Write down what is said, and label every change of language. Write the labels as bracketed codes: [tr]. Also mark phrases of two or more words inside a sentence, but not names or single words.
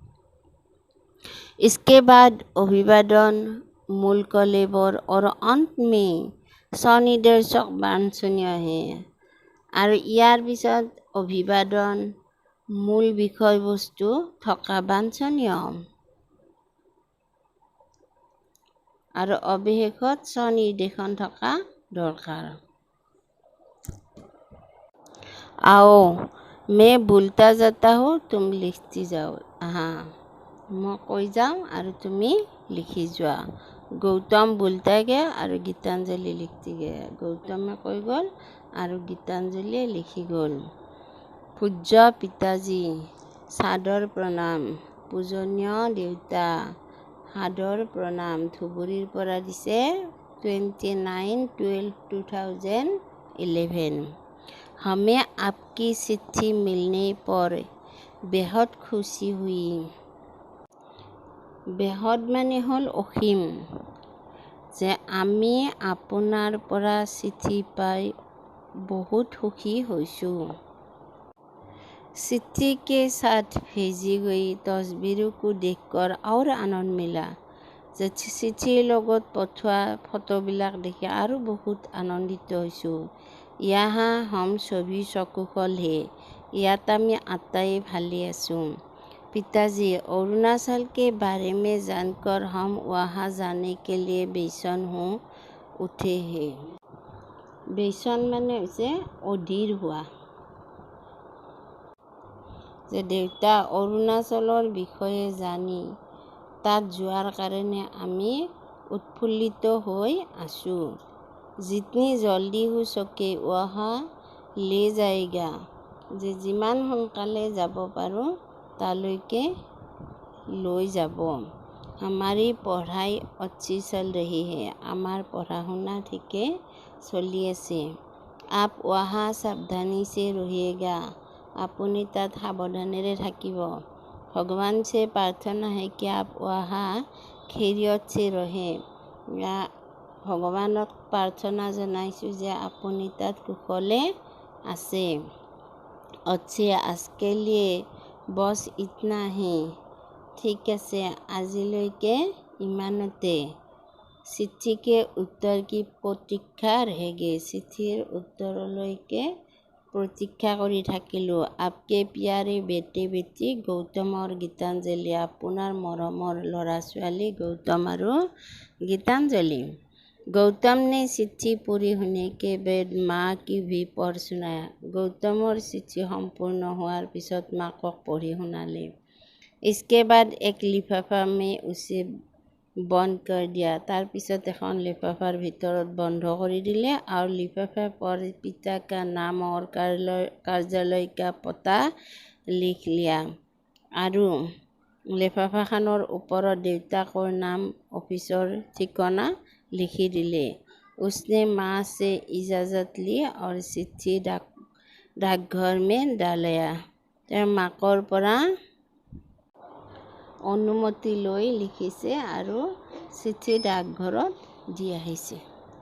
[hi] इसके बाद अभिवादन, मूल कलेबर और अंत में स्वनिर्देशक बांछनीय है। [as] আৰু ইয়াৰ পিছত অভিবাদন, মূল বিষয়বস্তু থকা বাঞ্ছনীয় আৰু অৱশেষত স্বনিৰ্দেশন থকা দৰকাৰ। [hi] आओ, मैं बोलता जाता हूँ, तुम लिखती जाओ। हाँ, [as] মই কৈ যাওঁ আৰু তুমি লিখি যোৱা। [hi] गौतम बोलता गया আৰু गीतांजलि लिखती गया। [as] गौतमे কৈ গ'ল আৰু गीतांजलिয়ে লিখি গ'ল। [hi] पूज्य पिताजी, सादर प्रणाम। [as] পূজনীয় দেউতা, সাদৰ প্ৰণাম। ধুবুৰীৰ পৰা দিছে 29/12/2011। [hi] हमें आपकी चिट्ठी मिलने पर बेहद खुशी हुई। [as] बेहद মানে হ'ল অসীম। যে আমি আপোনাৰ পৰা চিঠি পাই बहुत সুখী হৈছোঁ। [hi] चिट्ठी के साथ भेजी गई तस्वीरों को देखकर और आनंद मिला। [as] যে চিঠিৰ লগত পঠোৱা ফটোবিলাক দেখি আৰু বহুত আনন্দিত হৈছোঁ। [hi] यहाँ हम सभी सकुशल है। [as] ইয়াত আমি আটাই ভালে আছোঁ। [hi] पिताजी, अरुणाचल के बारे में जानकर हम वहाँ जाने के लिए बेचैन हो उठे हैं। [as] বেচন মানে হৈছে অধীৰ হোৱা। যে দেউতা, অৰুণাচলৰ বিষয়ে জানি তাত যোৱাৰ কাৰণে আমি উৎফুল্লিত হৈ আছোঁ। [hi] जितनी जल्दी हो सके वहाँ ले जाएगा। [as] যে যিমান সোনকালে যাব পাৰোঁ তালৈকে লৈ যাব। [hi] हमारी पढ़ाई अच्छी चल रही है। [as] আমাৰ পঢ়া শুনা ঠিকে চলি আছে। [hi] आप वहाँ सावधानी से रहिएगा। [as] আপুনি তাত সাৱধানেৰে থাকিব। [hi] भगवान से प्रार्थना है कि आप वहाँ खैरियत से रहें। [as] ভগৱানক প্ৰাৰ্থনা জনাইছোঁ যে আপুনি তাত কুশলে আছে। [hi] अच्छे, आज के लिए बस इतना ही। [as] ঠিক আছে, আজিলৈকে ইমানতে [hi] চিঠি के उत्तर की प्रतीक्षा रहेगी। [as] চিঠিৰ উত্তৰলৈকে প্ৰতীক্ষা কৰি থাকিলোঁ। [hi] आपके प्यारे बेटे बेटी গৌতমৰ গীতাঞ্জলি। [as] আপোনাৰ মৰমৰ ল'ৰা ছোৱালী গৌতম আৰু গীতাঞ্জলি। [hi] गौतम ने चिट्ठी पढ़ी होने के बाद माँ की भी पढ़ सुनाया। [as] गौतমৰ চিঠি সম্পূৰ্ণ হোৱাৰ পিছত মাকক পঢ়ি শুনালে। [hi] इसके बाद एक लिफाफा में उसे बंद कर दिया। [as] তাৰ পিছত এখন লিফাফাৰ ভিতৰত বন্ধ কৰি দিলে। [hi] और लिफाफा पर पिता का नाम और कार्यालय का पता लिख लिया। [as] আৰু লিফাফাখনৰ ওপৰত দেউতাকৰ নাম অফিচৰ ঠিকনা লিখি দিলে। [hi] उसने माँ से इजाज़त ली और चिट्ठी डाकघर में डाला। [as] তেওঁ মাকৰ পৰা অনুমতি লৈ লিখিছে আৰু চিঠি ডাকঘৰত দি আহিছে।